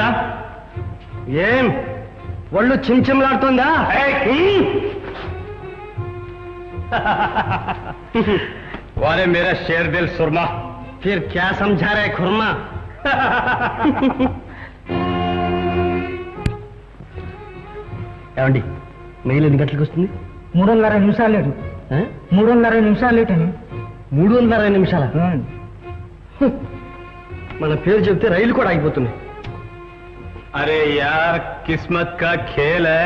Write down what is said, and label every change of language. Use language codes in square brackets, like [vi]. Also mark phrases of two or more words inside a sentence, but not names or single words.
[te] ఏం ఒళ్ళు చిమ్చిమ్లాడుతుందా? [hi] वाले मेरा शेर दिल सुरमा, फिर क्या समझा रहे खुरमा? [te] ఏమండి, మెయిల్ ఎన్ని గంటలకు వస్తుంది? 3:30 నిమిషాలు లేటు. 3:30 నిమిషాలు లేట్ అని. 3:30 నిమిషాల? మన పేరు చెప్తే రైలు కూడా ఆగిపోతుంది. [hi] अरे यार, किस्मत का खेल है.